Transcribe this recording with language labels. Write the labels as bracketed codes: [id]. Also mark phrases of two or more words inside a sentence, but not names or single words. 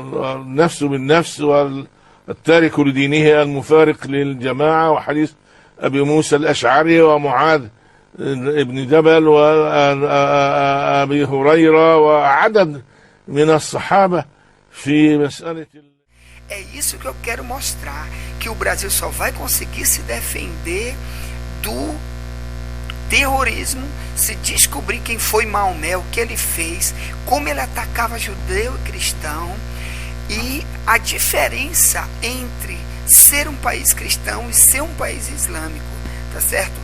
[ar] والنفس بالنفس، والتارك لدينه المفارق للجماعة. وحديث أبي موسى الأشعري ومعاذ ابن جبل وأبي هريرة وعدد من الصحابة في مسألة. [pt] É isso que eu quero mostrar, que o Brasil só vai conseguir se defender do terrorismo se descobrir quem foi Maomé, o que ele fez, como ele atacava judeu e cristão, e a diferença entre ser um país cristão e ser um país islâmico, tá certo?